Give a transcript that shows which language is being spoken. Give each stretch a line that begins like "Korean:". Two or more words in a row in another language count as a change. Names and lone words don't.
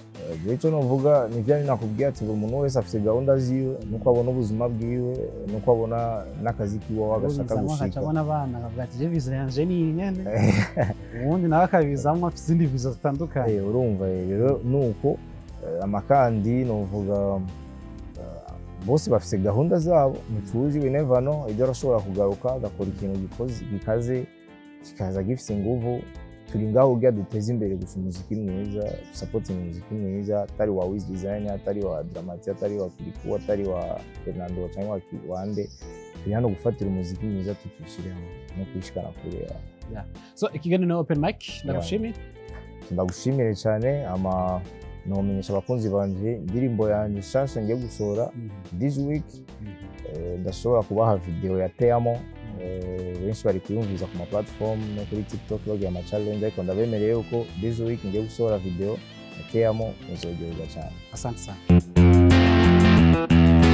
Rundi: Icyo novuga ni byo nakubwiye ati buri muntu wese afite gahunda ziwe nuko abona ubuzima bwiwe nuko abona n'akazi kiwe wagashaka gushika abona abana bavuga ati je vision yanje ni nyene ubundi nawe akabizamwo afite izindi vision zitandukanye urumva rero nuko amakandi novuga bose bafite gahunda zabo mutuzi
English: we never know
Rundi: ibyo arashobora kugaruka agakora ikintu gikaze kikaza gifite inguvu turi ngaho ujya duteza imbere gusa umuziki mwiza supporting umuziki mwiza atari wa Wiz Designer atari wa Dramati atari wa Kiriku atari wa Fernando cyangwa wa Kiwande turi hano gufatira umuziki mwiza tukishira no kwishikana kure so ikiganiro na
English: open mic
Rundi: ndagushimire cyane ama nomenyesha abakunzi banje indirimbo yanjye shasha ngiye gushora
English: this week
Rundi: ndashobora kubaha video ya Teamo benshi bari kuyumviza ku ma platform no kuri TikTok bagiye ama challenge ariko ndabemereye uko
English: this week
Rundi: ngiye gusohora video ya Teamo nizogeza cyane.
Swahili: Asante sana.